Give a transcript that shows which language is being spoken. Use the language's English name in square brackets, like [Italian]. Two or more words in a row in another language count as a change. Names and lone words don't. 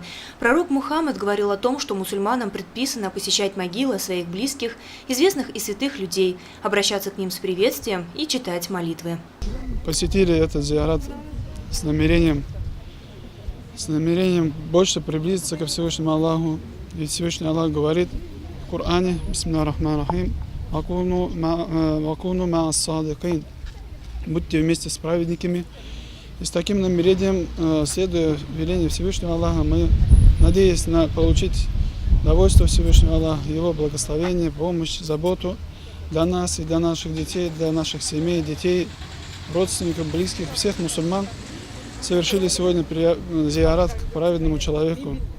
[Russian] Пророк Мухаммад говорил о том, что мусульманам предписано посещать могилы своих близких, известных и святых людей, обращаться к ним с приветствием и читать молитвы. Посетили этот зиарат с намерением больше приблизиться ко Всевышнему Аллаху. Ведь Всевышний Аллах говорит в Коране: [Arabic] «بسم الله الرحمن الرحيم وكونوا مع الصادقين». [Russian] Будьте вместе с праведниками. И с таким намерением, следуя велению Всевышнего Аллаха, мы, надеясь на получить довольство Всевышнего Аллаха, Его благословение, помощь, заботу для нас и для наших детей, для наших семей, детей, родственников, близких, всех мусульман, совершили сегодня зиарат к праведному человеку.